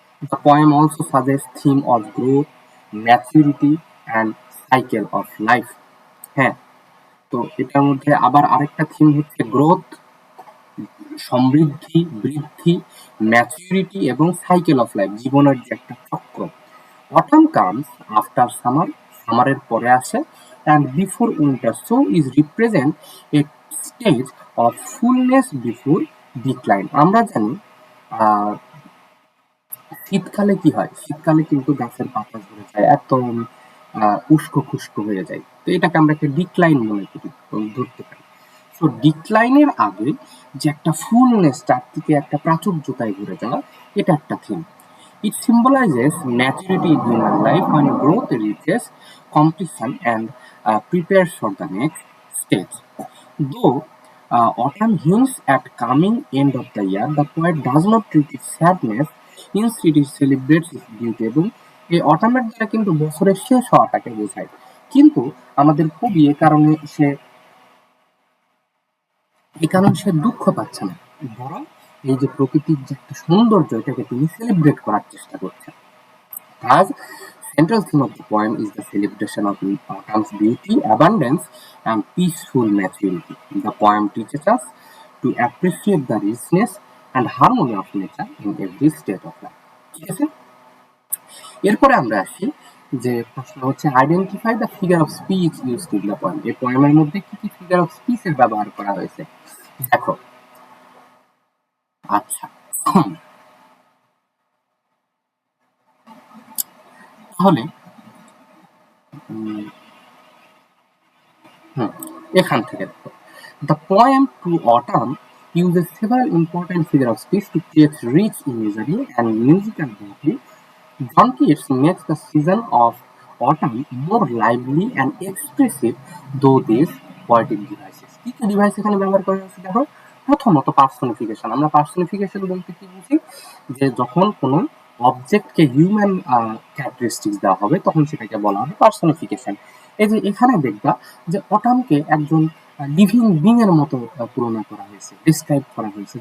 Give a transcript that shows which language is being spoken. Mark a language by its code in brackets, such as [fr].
[en] The poem also suggests theme of growth, maturity, and cycle of life. [bn] হ্যাঁ, তো এটার মধ্যে আবার আরেকটা থিম হচ্ছে গ্রোথ, সমৃদ্ধি, বৃদ্ধি, ম্যাচুরিটি এবং সাইকেল অফ লাইফ, জীবনের যে একটা চক্র। [en] autumn comes after summer, [bn] সামারের পরে আসে, [en] And before winter, so is represent a stage of fullness before decline. [bn] আমরা জানি শীতকালে কি হয়, শীতকালে কিন্তু গাছের পাতা ঝরে যায়, একদম উস্কো খুস্কো হয়ে যায়, তো এটাকে আমরা একটা ডিক্লাইন মনে করি, ধরতে পারি। তো ডিক্লাইনের আগে যে একটা ফুলনেস, চারদিকে একটা প্রাচুর্যতায় ঘুরে যাওয়া, এটা একটা theme. [en] It symbolizes maturity in human life when growth reaches completion and prepares for the next stage. Though autumn hints at coming end of the year, the poet does not treat its sadness, instead it celebrates its beauty. [bn] এবং এই অটামের দ্বারা কিন্তু বছরের শেষ হওয়াটাকে বোঝায়, কিন্তু আমাদের কবি এই কারণে সে দুঃখ পাচ্ছে না, বরং এই যে প্রকৃতির যে একটা সৌন্দর্য, এটাকে তিনি সেলিব্রেট করার চেষ্টা করছেন। [en] Thus, central theme of the poem is the celebration of autumn's beauty, abundance, and peaceful maturity. The poem teaches us to appreciate the richness and harmony of nature in every state of life. [bn] ঠিক আছে, এরপরে আমরা আসি যে প্রশ্ন হচ্ছে [en] Identify the figure of speech used in the poem. [bn] এই পোয়েমের মধ্যে কি কি ফিগার অফ স্পিচের ব্যবহার করা হয়েছে দেখো। আচ্ছা, তাহলে এখান থেকে দেখো, [en] the poem to autumn uses several important figure of speech to create rich imagery and musical beauty. John Keats makes the season of autumn more lively and expressive through these poetic devices. [bn] কি কি device এখানে ব্যবহার করা হয়েছে দেখো। প্রথমত personification. আমরা personification বলতে কি বুঝি, যে যখন কোনো অবজেক্টকে হিউম্যান ক্যারেক্টারিস্টিক্স দেওয়া হবে তখন সেটাকে বলা হবে পার্সনিফিকেশন। এই যে এখানে দেখবা যে অটামকে একজন লিভিং বিং এর মতো তুলনা করা হয়েছে, ডিসক্রাইব করা হয়েছে।